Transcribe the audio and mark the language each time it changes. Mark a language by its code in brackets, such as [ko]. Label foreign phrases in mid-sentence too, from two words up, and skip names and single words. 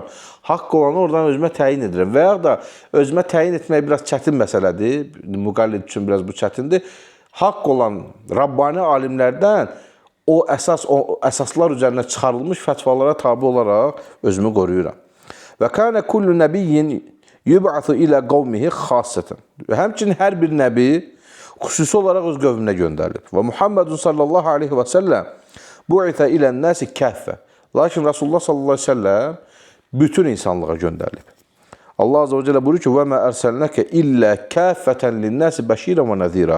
[az] Haqq olanı oradan özümə təyin edirəm. Və ya da özümə təyin etmək biraz çətin məsələdir. Müqallid üçün biraz bu çətindir. Haqq olan Rabbani alimlərdən o əsaslar üzərinə çıxarılmış fətvalara tabi olaraq özümü qoruyuram. [ar] وكان كل نبي يبعث إلى قومه خاصة. [az] Və həmçinin hər bir nəbi xüsusi olaraq öz qövmünə göndərilib. [ar] ومحمد صلى الله عليه وسلم بعث إلى الناس كافة. [az] Lakin Rasulullah [ar] صلى الله عليه وسلم [az] bütün insanlığa göndərilib. [ar] الله عز وجل [az] buyurur ki: [ar] "وما أرسلناك إلا كافة للناس بشيرا ونذيرا."